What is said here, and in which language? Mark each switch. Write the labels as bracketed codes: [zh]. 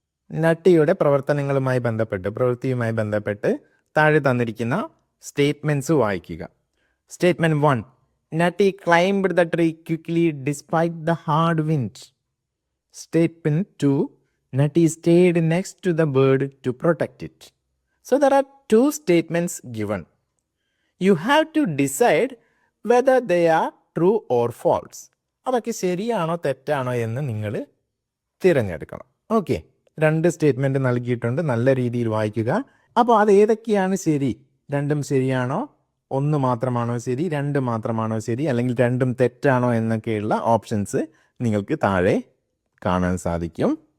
[ml] നട്ടിയുടെ പ്രവർത്തനങ്ങളുമായി ബന്ധപ്പെട്ട്, പ്രവൃത്തിയുമായി ബന്ധപ്പെട്ട് താഴെ തന്നിരിക്കുന്ന സ്റ്റേറ്റ്മെൻറ്റ്സ് വായിക്കുക. [en] Statement 1, Nutty climbed the tree quickly despite the hard wind. Statement 2, Nutty stayed next to the bird to protect it. So there are two statements given. You have to decide whether they are true or false. [ml] അതൊക്കെ ശരിയാണോ തെറ്റാണോ എന്ന് നിങ്ങൾ തിരഞ്ഞെടുക്കണം. Okay, 2 statement നൽകിയിട്ടുണ്ട്, നല്ല രീതിയിൽ വായിക്കുക. അപ്പോൾ അത് ഏതൊക്കെയാണ് ശരി? 2ഉം ശരിയാണോ, 1 മാത്രമാണോ ശരി, 2 മാത്രമാണോ ശരി, അല്ലെങ്കിൽ 2ഉം തെറ്റാണോ എന്നൊക്കെയുള്ള ഓപ്ഷൻസ് നിങ്ങൾക്ക് താഴെ കാണാൻ സാധിക്കും.